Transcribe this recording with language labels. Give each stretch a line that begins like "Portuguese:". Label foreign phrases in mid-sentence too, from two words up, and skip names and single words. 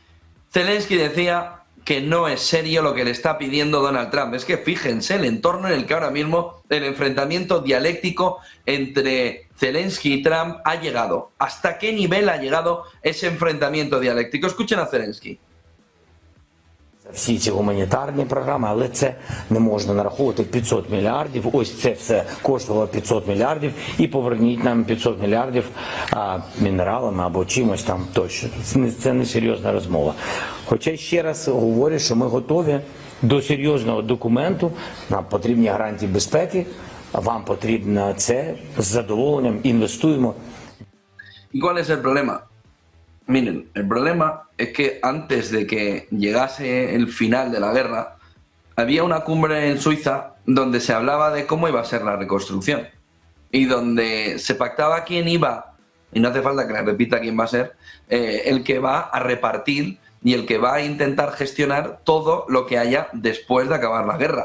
Spanish: Zelensky decía que no es serio lo que le está pidiendo Donald Trump. Es que fíjense el entorno en el que ahora mismo el enfrentamiento dialéctico entre Zelensky y Trump ha llegado. ¿Hasta qué nivel ha llegado ese enfrentamiento dialéctico? Escuchen a Zelensky.
Ukrainian: Всі ці гуманітарні програми, але це не можна нараховувати 500 мільярдів. Ось це все коштувало 500 мільярдів і поверніть нам 500 мільярдів мінералами або чимось там тощо. Це не серйозна розмова. Хоча ще раз говорю, що ми готові до серйозного документу, нам потрібні гарантії безпеки, вам потрібно це, з задоволенням інвестуємо.
Spanish: ¿Y cuál es el problema? Miren, el problema es que antes de que llegase el final de la guerra, había una cumbre en Suiza donde se hablaba de cómo iba a ser la reconstrucción y donde se pactaba quién iba, y no hace falta que le repita quién va a ser, el que va a repartir y el que va a intentar gestionar todo lo que haya después de acabar la guerra.